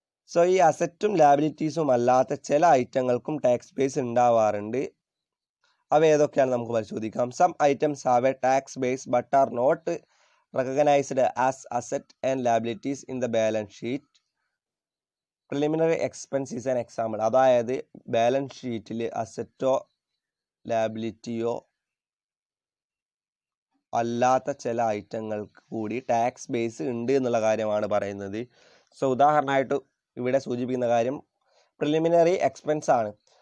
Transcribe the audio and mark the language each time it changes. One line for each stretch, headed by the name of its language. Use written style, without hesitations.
Malayalam: So ഈ അസറ്റും ലാബിലിറ്റീസും അല്ലാത്ത ചില ഐറ്റങ്ങൾക്കും ടാക്സ് ബേസ് ഉണ്ടാവാറുണ്ട്. അവ ഏതൊക്കെയാണ് നമുക്ക് പരിശോധിക്കാം.
English: Some items have a tax base but are not recognized as asset and liabilities in the balance sheet. Preliminary expense is an example.
Malayalam: അതായത് ബാലൻസ് ഷീറ്റിൽ അസറ്റോ ലാബിലിറ്റിയോ അല്ലാത്ത ചില ഐറ്റങ്ങൾക്ക് കൂടി ടാക്സ് ബേസ് ഉണ്ട് എന്നുള്ള കാര്യമാണ് പറയുന്നത്. സോ ഉദാഹരണമായിട്ട് ഇവിടെ സൂചിപ്പിക്കുന്ന കാര്യം പ്രിലിമിനറി എക്സ്പെൻസ് ആണ്.